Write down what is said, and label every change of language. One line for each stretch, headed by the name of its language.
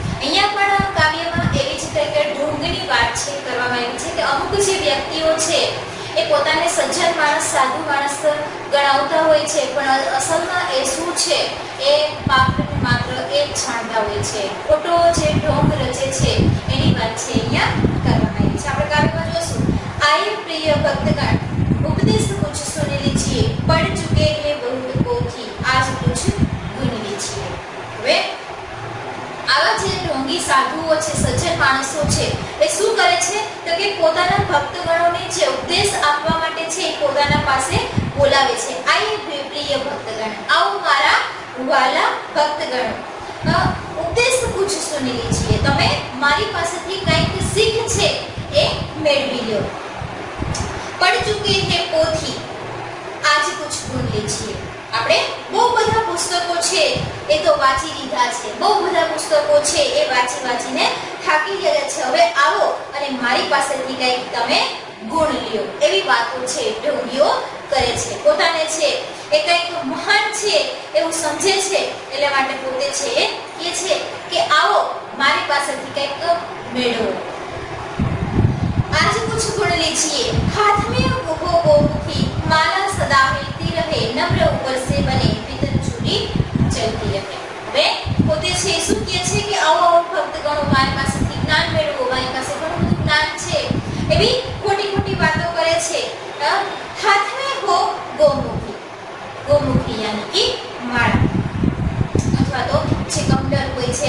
Gujarati: અહીંયા પણ કાવ્યમાં એવી જ રીતે કે ઢોંગની વાત છે કરવામાં આવી છે કે અમુક જે વ્યક્તિઓ છે એ પોતાને સજ્જન માણસ, સાધુ માણસ ગણાવતા હોય છે, પણ અસલમાં એ શું છે એ માત્ર એ જ જાણતા હોય છે. ખોટો જે ઢોંગ રચે છે એની વાત છે અહીંયા કરવામાં આવી છે. આપણે કાવ્યમાં જોશું,
Hindi: આયે પ્રિય ભક્તગણ उपदेश कुछ सुन लीजिए, पढ़ चुके हैं बहुत पोथी, आज कुछ गुन लीजिए.
Gujarati: હવે આવા જે ઢોંગી સાધુઓ છે, સજ્જન માણસો છે, એ શું કરે છે તો કે પોતાના ભક્તગણોને જે ઉપદેશ આપવા માટે છે એ પોતાના પાસે બોલાવે છે. આયે પ્રિય ભક્તગણ, આવો મારા વાલા ભક્તગણો,
Hindi: ઉપદેશ કુછ સુન લીजिए,
Gujarati: તમે મારી પાસેથી કંઈક શીખ છે એ મેળવી લો.
Hindi: पढ़ चुके हैं पोथी, आज कुछ गुन लीजिए.
Gujarati: આપણે બહુ બધા પુસ્તકો છે એ તો વાંચી લીધા છે, બહુ બધા પુસ્તકો છે એ વાંચીને થાકી ગયા છે. હવે આવો અને મારી પાસેથી કંઈક તમે ગુણ લ્યો. એવી વાતો છે ઢોંગીઓ કરે છે. પોતાને છે એ કંઈક મહાન છે એવું સમજે છે, એટલે માટે પોતે છે એ કહે છે કે આવો મારી પાસેથી કંઈક મેળવો.
Hindi: आज कुछ गुण लीजिए, हाथ में हो गोमुखी, माला सदा हिलती रहे, नम्र ऊपर से बने, भीतर चूड़ी चलती रहे.
Gujarati: હવે પોતે છે શું કહે છે કે આવો ભક્તગણો મારી પાસેથી જ્ઞાન મેળવો, મારી પાસે ઘણું બધું જ્ઞાન છે, એવી ખોટી વાતો કરે છે. હાથ
Hindi: में हो गोमुखी, गोमुखी यानी कि
Gujarati: માળા અથવા તો જે કમંડલ હોય છે.